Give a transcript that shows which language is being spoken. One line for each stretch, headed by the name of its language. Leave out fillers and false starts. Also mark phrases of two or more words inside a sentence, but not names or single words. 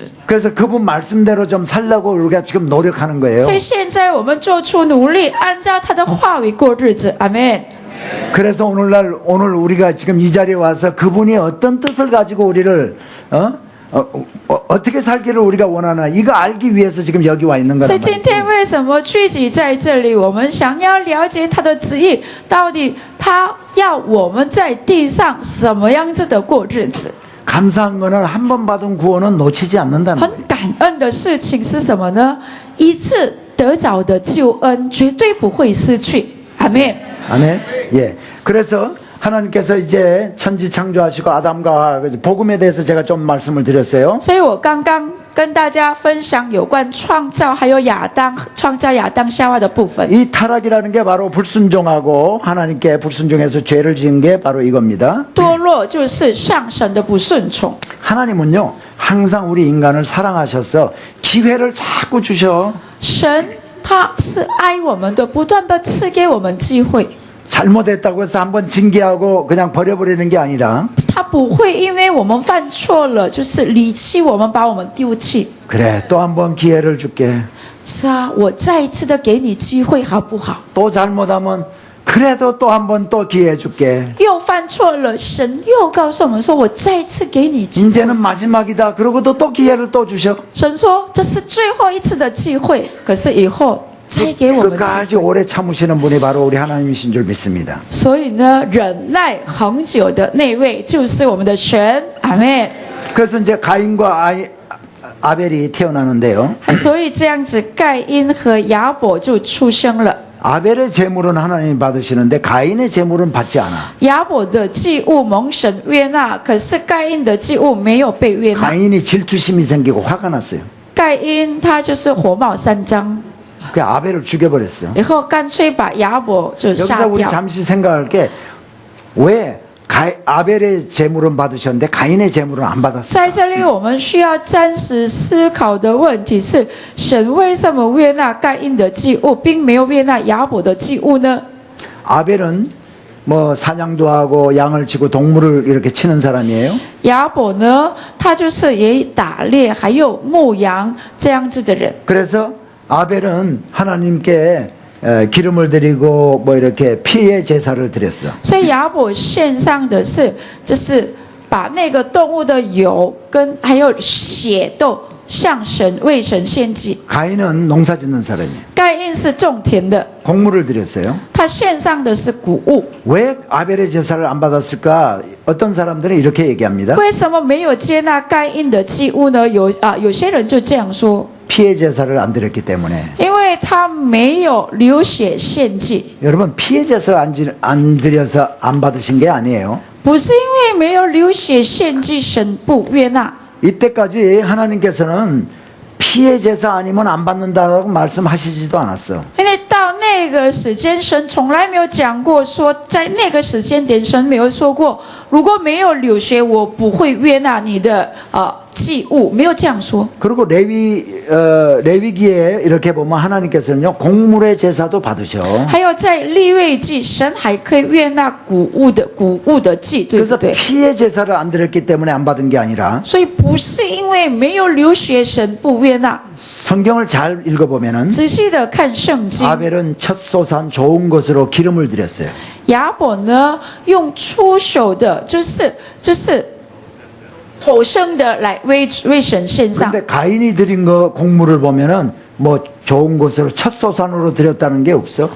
Korean: 그래서 그분 말씀대로 좀 살려고 우리가 지금 노력하는 거예요.
Chinese: 所以现在我们做出努力，按照他的话语过日子。阿门。
Korean: 그래서 오늘 우리가 지금 이 자리에 와서 그분이 어떤 뜻을 가지고 우리를 어떻게 살기를 우리가 원하나 이거 알기 위해서 지금 여기 와 있는
Chinese: 所以
Korean: 거란
Chinese: 今
Korean: 말이에요.
Chinese: 天为什么聚集在这里？我们想要了解他的旨意，到底他要我们在地上什么样子的过日子？
Korean: 감사한 거는 한 번 받은 구원은 놓치지 않는다는
Chinese: 很
Korean: 거예요.
Chinese: 感恩的事情是什么呢？一次得着的救恩绝对不会失去。阿门。
Korean: 아멘. 예. 그래서 하나님께서 이제 천지 창조하시고 아담과 복음에 대해서 제가 좀 말씀을 드렸어요.
Chinese: 所以我刚刚跟大家分享有关创造，还有创造亚当夏娃的部分。
Korean: 이 타락이라는 게 바로 불순종하고 하나님께 불순종해서 죄를 지은 게 바로 이겁니다.
Chinese: 堕落就是上神的不顺从。
Korean: 하나님은요 항상 우리 인간을 사랑하셔서 기회를 자꾸 주셔.
Chinese: 神他是爱我们的，不断的赐给我们机会。
Korean: 잘못했다고 해서 한번 징계하고 그냥 버려버리는 게 아니라
Chinese: 他不会因为我们犯错了，就是离弃我们，把我们丢弃。
Korean: 그래 또 한번 기회를 줄게.
Chinese: 是啊，我再一次的给你机会，好不好？
Korean: 또 잘못하면 그래도 또 한번 또 기회 줄게.
Chinese: 又犯错了，神又告诉我们说：“我再一次给你机会。
Korean: 이제는 마지막이다. 그러고도 또 기회를 또 주셔. ”
Chinese: 神说：“这是最后一次的机会，可是以后再给我们机
Korean: 끝까지
Chinese: 会。
Korean: 오래 참으시는 분이 바로 우리 하나님이신 줄 믿습니다.
Chinese: 所以呢，忍耐恒久的那位就是我们的神。阿门。
Korean: 그래서 이제 가인과 아벨이 태어나는데요.
Chinese: 所以这样子，盖因和亚伯就出生了。
Korean: 아벨의 제물은 하나님이 받으시는데 가인의 제물은 받지 않아.
Chinese: 亚伯的祭物蒙神悦纳，可是盖因的祭物没有被悦纳。
Korean: 가인이 질투심이 생기고 화가 났어요.
Chinese: 盖因他就是火冒三丈，
Korean: 그 아벨을 죽여버렸어요.
Chinese: 以后干脆把亚伯就杀
Korean: 여기서 우리
Chinese: 掉。
Korean: 잠시 생각할 게 왜 아벨의 제물은 받으셨는데 가인의 제물은 안 받았어요?
Chinese: 在这里，我们需要暂时思考的问题是：神为什么悦纳盖因的祭物，并没有悦纳亚伯的祭物呢？
Korean: 아벨은 뭐 사냥도 하고 양을 치고 동물을 이렇게 치는 사람이에요.
Chinese: 亚伯呢，他就是也打猎，还有牧羊这样子的人。
Korean: 그래서 아벨은 하나님께 기름을 드리고 뭐 이렇게 피의 제사를 드렸어.
Chinese: 所以亚伯献上的是，就是把那个动物的油跟还有血都向神为神献祭。
Korean: 가인은 농사짓는 사람이에요.
Chinese: 盖因是种田的，
Korean: 곡물을 드렸어요.
Chinese: 他献上的是谷物。
Korean: 왜 아벨의 제사를 안 받았을까? 어떤 사람들은 이렇게 얘기합니다.
Chinese: 为什么没有接纳盖因的祭物呢？有些人就这样说，
Korean: 피의 제사를 안 드렸기 때문에.
Chinese: 因为他没有流血献祭，
Korean: 여러분 피의 제사를 안 드려서 안 받으신 게 아니에요.
Chinese: 不是因为没有流血献祭，神不悦纳。
Korean: 이때까지 하나님께서는 피의 제사 아니면 안 받는다고 말씀하시지도 않았어.
Chinese: 因为到那个时间，神从来没有讲过说，在那个时间点，神没有说过，如果没有流血，我不会悦纳你的祭物，没有这样说。
Korean: 그리고 레위기에 이렇게 보면 하나님께서는요 곡물의 제사도 받으셔.
Chinese: 还有在利未记，神还可以悦纳谷物的祭，对不
Korean: 그래서
Chinese: 对？
Korean: 피의 제사를 안 드렸기 때문에 안 받은 게 아니라
Chinese: 所以不是因为没有流血，神不悦纳。
Korean: 성경을 잘 읽어보면은
Chinese: 仔细的看圣经，
Korean: 아벨은 첫 소산 좋은 것으로 기름을 드렸어요.
Chinese: 亚伯呢用出手的，就是头生的来为神献上。
Korean: 근데 가인이 드린 거 곡물을 보면은 뭐 좋은 것으로 첫 소산으로 드렸다는 게 없어.